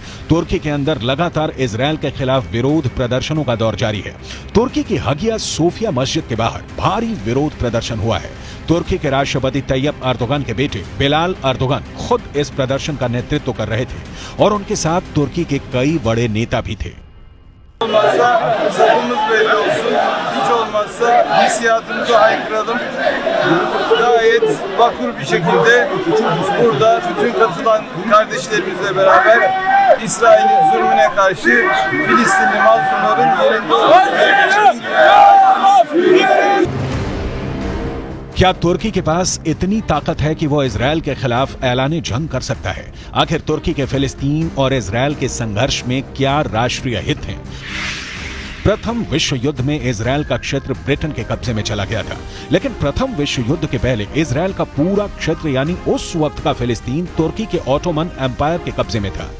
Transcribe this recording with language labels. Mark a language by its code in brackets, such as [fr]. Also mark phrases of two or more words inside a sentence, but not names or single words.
[hi] तुर्की के अंदर लगातार इजरायल के खिलाफ विरोध प्रदर्शनों का दौर जारी है। तुर्की की हगिया सोफिया मस्जिद के बाहर भारी विरोध प्रदर्शन हुआ है। तुर्की के राष्ट्रपति तैयब अर्दोगन के बेटे बिलाल अर्दोगन खुद इस प्रदर्शन का नेतृत्व कर रहे थे और उनके साथ तुर्की के कई बड़े नेता भी थे। [tr] Olmazsa sapımız belli olsun. Hiç olmazsa hissiyatımızı haykıralım. Gayet vakur bir şekilde burada bütün katılan kardeşlerimizle beraber İsrail'in zulmüne karşı Filistinli mazlumların yerinde olduğunu [hi] क्या तुर्की के पास इतनी ताकत है कि वो इजरायल के खिलाफ ऐलान जंग कर सकता है? आखिर तुर्की के फिलिस्तीन और इजरायल के संघर्ष में क्या राष्ट्रीय हित हैं? प्रथम विश्व युद्ध में इजरायल का क्षेत्र ब्रिटेन के कब्जे में चला गया था, लेकिन प्रथम विश्व युद्ध के पहले इजरायल का पूरा क्षेत्र यानी उस वक्त का फिलिस्तीन तुर्की के ऑटोमन एम्पायर के कब्जे में था।